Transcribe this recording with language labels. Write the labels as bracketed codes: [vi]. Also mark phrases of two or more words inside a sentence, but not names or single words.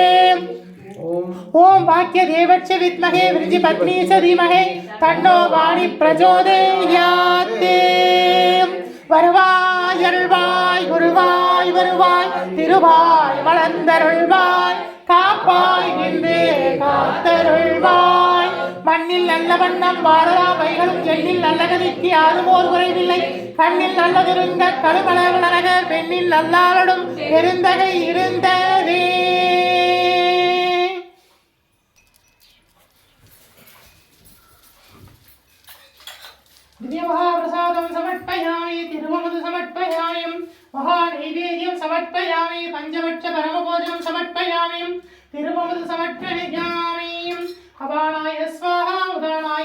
[sa] ॐ वाक्यदेवश्च विद्महे विरिञ्चिपत्नी च धीमहि तन्नो वाणी प्रचोदयात् [ta] வருவாய் அருள்வாய் குருவாய் வருவாய் திருவாய் வளர்ந்தருள்வாய் காப்பாய் நின்று காத்தருள்வாய் மண்ணில் நல்ல வண்ணம் வாழலாம் வைகளும் எண்ணில் நல்ல கதிக்கு யாரும் ஓர் குறைவில்லை கண்ணில் நல்லதிருந்த கருமலக பெண்ணில் நல்லாரடும் பெருந்தகை இருந்ததே [sa] महाप्रसादं समर्पयामि तिरुमधु समर्पयामि महानैवेद्यं समर्पयामि पंचवक्ष परमभोजनं समर्पयामि तिरुमधु समर्पयामि अपानाय स्वाहा उदानाय